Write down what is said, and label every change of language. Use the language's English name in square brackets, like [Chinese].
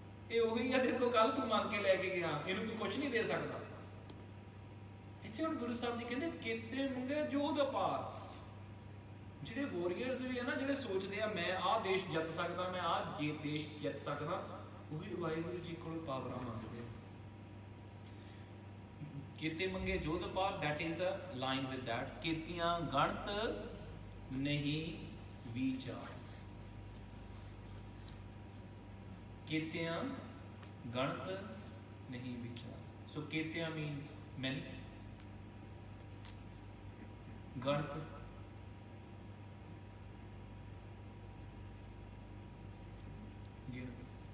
[Punjabi] ਇਹ ਉਹੀ ਆ ਦੇਖੋ, ਕੱਲ ਤੂੰ ਮੰਗ ਕੇ ਲੈ ਕੇ ਗਿਆ, ਇਹਨੂੰ ਤੂੰ ਕੁਝ ਨਹੀਂ ਦੇ ਸਕਦਾ। ਇੱਥੇ ਹੁਣ ਗੁਰੂ ਸਾਹਿਬ ਜੀ ਕਹਿੰਦੇ ਕੀਤੇ ਮੁੰਡੇ ਜੋਧ ਅਪਾਰ। ਜਿਹੜੇ ਵੋਰੀਅਰਸ ਵੀ ਆ ਨਾ, ਜਿਹੜੇ ਸੋਚਦੇ ਆ ਮੈਂ ਆਹ ਦੇਸ਼ ਜਿੱਤ ਸਕਦਾ, ਮੈਂ ਆਹ ਦੇਸ਼ ਜਿੱਤ ਸਕਦਾ, ਉਹ ਵੀ ਵਾਹਿਗੁਰੂ ਜੀ ਕੋਲ ਪਾਵਰਾਂ ਮੰਗਦੇ ਆ। ਕੀਤੇ ਮੰਗੇ ਜੋਧ ਪਾਰ, [English] that is a line with that। [Punjabi] ਕੀਤੀਆਂ ਗਣਤ ਨਹੀਂ ਵਿਚਾਰ, ਕੀਤਿਆਂ ਗਣਤ ਨਹੀਂ ਵਿਚਾਰ। ਸੋ ਕੀਤਿਆਂ [English] means many, [Punjabi] ਗਣਤ ਗਿਣਤੀ,